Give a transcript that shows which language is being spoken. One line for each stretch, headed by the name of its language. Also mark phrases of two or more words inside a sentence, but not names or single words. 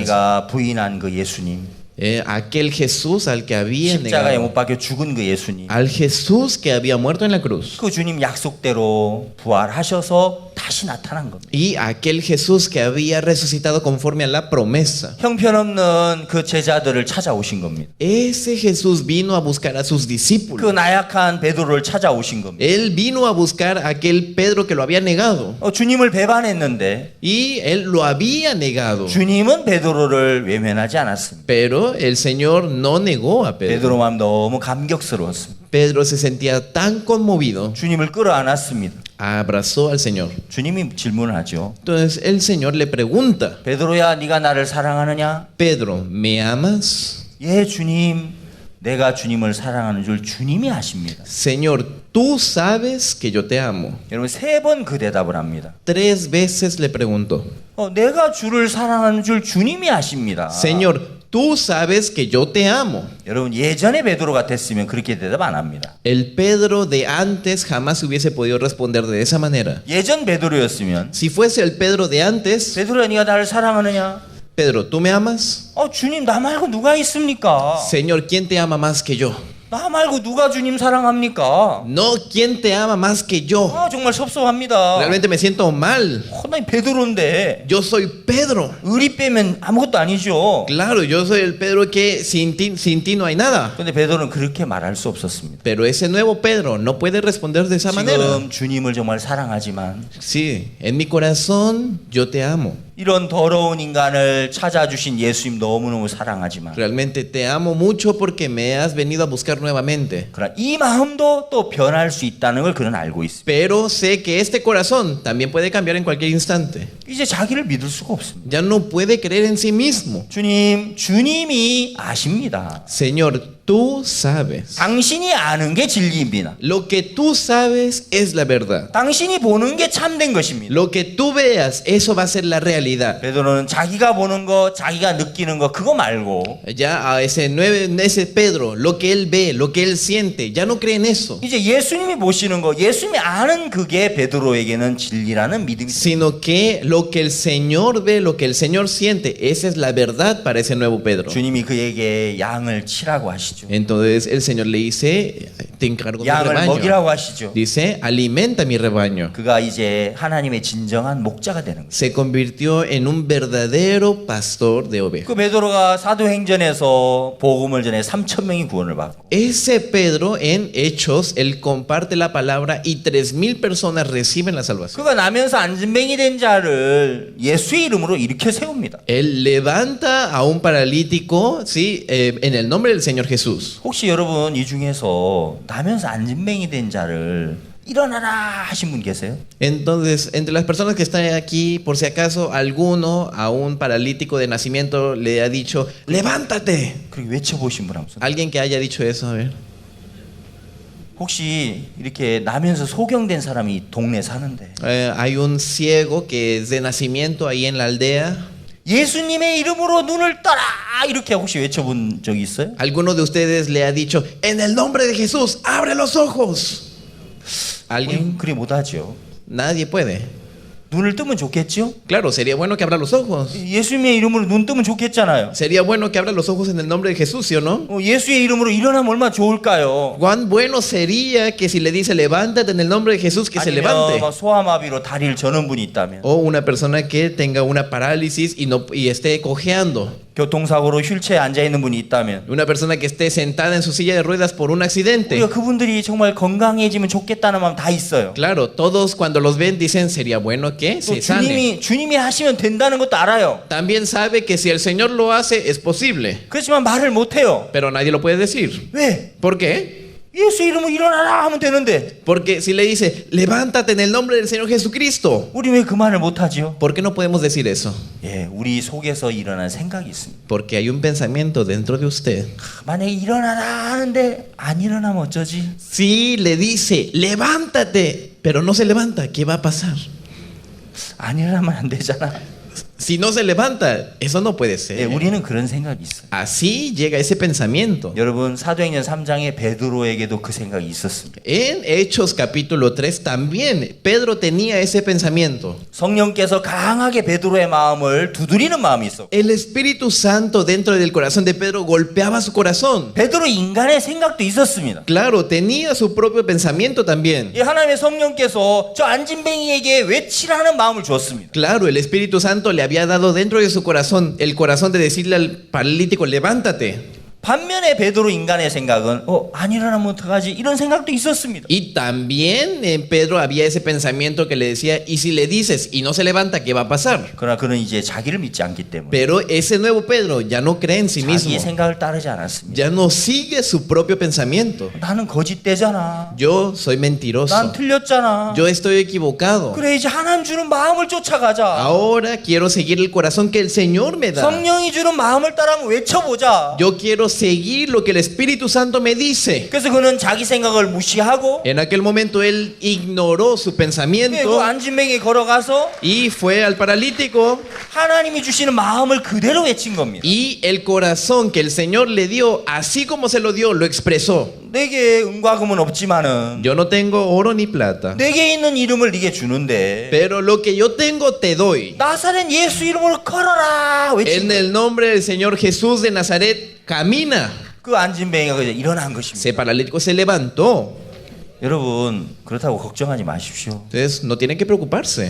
Korean: 자기가 부인한 그 예수님,
Spanish: Aquel Jesús al que había
Korean: 십자가에
Spanish: negado,
Korean: 못 박혀 죽은 그 예수님,
Spanish: al Jesús que había muerto en la cruz,
Korean: 그 주님 약속대로 부활하셔서 다시 나타난 겁니다.
Spanish: y aquel Jesús que había resucitado conforme a la promesa.
Korean: 형편없는 그 제자들을 찾아오신 겁니다.
Spanish: Ese Jesús vino a buscar a sus
Korean: 그
Spanish: discípulos.
Korean: 나약한 베드로를 찾아오신 겁니다.
Spanish: Él vino a buscar a aquel Pedro que lo había negado.
Korean: 주님을 배반했는데
Spanish: Y él lo había negado.
Korean: 주님은 베드로를 외면하지 않았습니다.
Spanish: Pero el Señor no negó a Pedro.
Korean: 베드로 마음 너무 감격스러웠습니다.
Spanish: Pedro se sentía tan conmovido,
Korean: 주님을 끌어안았습니다.
Spanish: abrazó al Señor.
Korean: 주님이 질문을 하죠.
Spanish: Entonces el Señor le pregunta,
Korean: 베드로야, 네가 나를 사랑하느냐?
Spanish: Pedro, ¿me amas?
Korean: 예, 주님. 내가 주님을 사랑하는 줄 주님이 아십니다.
Spanish: Señor, tú sabes que yo te amo.
Korean: 여러분 3번 그 대답을 합니다.
Spanish: 3 veces le preguntó,
Korean: 내가 주를 사랑하는 줄 주님이 아십니다.
Spanish: Señor, tú sabes que yo te amo.
Korean: 여러분 예전에 베드로 같았으면 그렇게 대답 안 합니다.
Spanish: El Pedro de antes jamás hubiese podido responder de esa manera.
Korean: 예전 베드로였으면
Spanish: Si fuese el Pedro de antes,
Korean: 베드로야, 네가 나를 사랑하느냐?
Spanish: Pedro, ¿tú me amas?
Korean: 주님, 나 말고 누가 있습니까?
Spanish: Señor, ¿quién te ama más que yo?
Korean: 나 말고 누가 ju님 사랑합니까?
Spanish: No, ¿quién te ama más que yo?
Korean: 정말 섭섭합니다.
Spanish: Realmente me siento mal.
Korean: 나 베드로인데
Spanish: Yo soy Pedro.
Korean: 의리 빼면 아무것도 아니죠.
Spanish: Claro, yo soy el Pedro que sin ti no hay nada.
Korean: 근데 베드로는 그렇게 말할 수 없었습니다.
Spanish: Pero ese nuevo Pedro no puede responder de esa manera.
Korean: 지금 주님을 정말 사랑하지만
Spanish: Sí, en mi corazón yo te amo.
Korean: 이런 더러운 인간을 찾아주신 예수님 너무너무 사랑하지만
Spanish: Realmente te amo mucho porque me has venido a buscar nuevamente.
Korean: 그러나 이 마음도 또 변할 수 있다는 걸 그는 알고 있습니다.
Spanish: Pero sé que este corazón también puede cambiar en cualquier instante.
Korean: 이제 자기를 믿을 수가 없습니다.
Spanish: Ya no puede creer en sí mismo.
Korean: 주님이 아십니다.
Spanish: Señor, tú sabes.
Korean: 당신이 아는 게 진리입니다.
Spanish: Lo que tú sabes es la verdad.
Korean: 당신이 보는 게 참된 것입니다.
Spanish: Lo que tú veas, eso va a ser la realidad.
Korean: 베드로는 자기가 보는 거, 자기가 느끼는 거 그거 말고
Spanish: Ya a ese Pedro, lo que él ve, lo que él siente, ya no cree en eso.
Korean: 이제 예수님이 보시는 거, 예수님이 아는 그게 베드로에게는 진리라는 믿음이 있습니다.
Spanish: Sino que lo que el Señor ve, lo que el Señor siente, esa es la verdad para ese nuevo Pedro.
Korean: 주님이 그에게 양을 치라고 하시죠.
Spanish: Entonces el Señor le dice, te encargo mi
Korean: 양을
Spanish: rebaño.
Korean: 먹이라고 하시죠.
Spanish: Dice, alimenta mi rebaño.
Korean: 그가 이제 하나님의 진정한 목자가 되는 거예요.
Spanish: Se convirtió en un verdadero pastor de ovejas.
Korean: 그 베드로가 사도행전에서 복음을 전해 3,000명이 구원을 받고
Spanish: Ese Pedro en Hechos, él comparte la palabra y 3,000 personas reciben la salvación. 그가 나면서 안진뱅이 된 자를 예수의 이름으로 일으켜 세웁니다. Él levanta a un paralítico, ¿sí? En el nombre del Señor Jesús.
Korean: 혹시 여러분 이 중에서 나면서 안진뱅이 된 자를 일어나라 하신 분 계세요?
Spanish: Entonces, entre las personas que están aquí, por si acaso alguno a un paralítico de nacimiento le ha dicho, levántate.
Korean: 그렇게 외쳐보신 분 한번 손.
Spanish: Alguien que haya dicho eso, a ver.
Korean: 혹시 이렇게 나면서 소경된 사람이 동네 사는데
Spanish: Hay un ciego que es de nacimiento ahí en la aldea.
Korean: 예수님의 이름으로 눈을 떠라 이렇게 혹시 외쳐본 적이 있어요?
Spanish: ¿Alguno de ustedes le ha dicho, en el nombre de Jesús, abre los ojos? ¿Alguien?
Korean: 우린 그리 못하죠.
Spanish: Nadie puede.
Korean: 눈을 뜨면 좋겠죠?
Spanish: Claro, sería bueno que abra los ojos.
Korean: 예수님의 이름으로 눈 뜨면 좋겠잖아요.
Spanish: Sería bueno que abra los ojos en el nombre de Jesús, ¿sí o no?
Korean: 예수의 이름으로 일어나면 얼마나 좋을까요?
Spanish: Cuán bueno sería que si le dice levántate en el nombre de Jesús, que se
Korean: 아니면
Spanish: levante.
Korean: 막 소아마비로 다리를 저는 분이 있다면,
Spanish: O una persona que tenga una parálisis y esté cojeando.
Korean: 교통사고로 휠체어에 앉아 있는 분이 있다면,
Spanish: Una persona que esté sentada en su silla de ruedas por un accidente.
Korean: 우리가 그분들이 정말 건강해지면 좋겠다는 마음 다 있어요.
Spanish: Claro, todos cuando los ven dicen sería bueno que
Korean: 또
Spanish: se sane.
Korean: 주님이 하시면 된다는 것도 알아요.
Spanish: También sabe que si el Señor lo hace es posible,
Korean: 그렇지만 말을 못 해요.
Spanish: pero nadie lo puede decir.
Korean: 왜?
Spanish: ¿Por qué?
Korean: 예수 이름으로 일어나라 하면 되는데
Spanish: Porque si le dice levántate en el nombre del Señor Jesucristo,
Korean: 우리 왜 그 말을 못 하지요?
Spanish: ¿por qué no podemos decir eso?
Korean: 예, 우리 속에서 일어난 생각이 있습니다.
Spanish: Porque hay un pensamiento dentro de usted.
Korean: 만약에 일어나라 하는데 안 일어나면 어쩌지?
Spanish: Si le dice levántate, pero no se levanta, ¿qué va a pasar?
Korean: 안 일어나면 안 되잖아.
Spanish: Si no se levanta, eso no puede
Korean: 예,
Spanish: ser.
Korean: 우리는 그런 생각이 있어요.
Spanish: Así llega ese pensamiento.
Korean: 여러분 사도행전 3장에 베드로에게도 그 생각이 있었습니다.
Spanish: En Hechos capítulo 3 también Pedro tenía ese pensamiento.
Korean: 성령께서 강하게 베드로의 마음을 두드리는 마음이 있었고,
Spanish: El Espíritu Santo dentro del corazón de Pedro golpeaba su corazón.
Korean: 베드로 인간의 생각도 있었습니다.
Spanish: Claro, tenía su propio pensamiento también.
Korean: 이 하나님의 성령께서 저 안진뱅이에게 외치라는 마음을 주었습니다.
Spanish: Claro, el Espíritu Santo le había dado dentro de su corazón el corazón de decirle al paralítico, levántate.
Korean: 반면에 베드로 인간의 생각은 안 일어나면 어떡하지? 이런 생각도 있었습니다.
Spanish: Y también en Pedro había ese pensamiento que le decía, y si le dices y no se levanta, ¿qué va a pasar?
Korean: 그러나 그는 이제 자기를 믿지 않기 때문에
Spanish: Pero ese nuevo Pedro ya no cree en sí mismo.
Korean: 자기의 생각을 따르지 않았습니다.
Spanish: Ya no sigue su propio pensamiento.
Korean: 나는 거짓되잖아.
Spanish: Yo soy
Korean: 난
Spanish: mentiroso.
Korean: 틀렸잖아.
Spanish: Yo estoy equivocado.
Korean: 그래 이제 하나님 주는 마음을 쫓아가자.
Spanish: Ahora quiero seguir el corazón que el Señor me da.
Korean: 성령이 주는 마음을 따라 한번 외쳐보자.
Spanish: Yo quiero seguir lo que el Espíritu Santo me dice.
Korean: 그래서 그는 자기 생각을 무시하고
Spanish: En aquel momento él ignoró su
Korean: 그
Spanish: pensamiento
Korean: 안진뱅이에 걸어가서
Spanish: y fue al paralítico,
Korean: 하나님이 주시는 마음을 그대로 외친 겁니다.
Spanish: y el corazón que el Señor le dio, así como se lo dio, lo expresó.
Korean: 내게 은과 금은 없지만은
Spanish: Yo no tengo oro ni plata,
Korean: 내게 있는 이름을 네게 주는데
Spanish: pero lo que yo tengo te doy.
Korean: 나사렛 예수 이름으로 걸어라 외친
Spanish: En
Korean: 거예요.
Spanish: el nombre del Señor Jesús de Nazaret, camina.
Korean: 그 안진뱅이가 그냥 일어난 것입니다.
Spanish: Ese paralítico se levantó.
Korean: 여러분 그렇다고 걱정하지 마십시오.
Spanish: Entonces no tienen que preocuparse.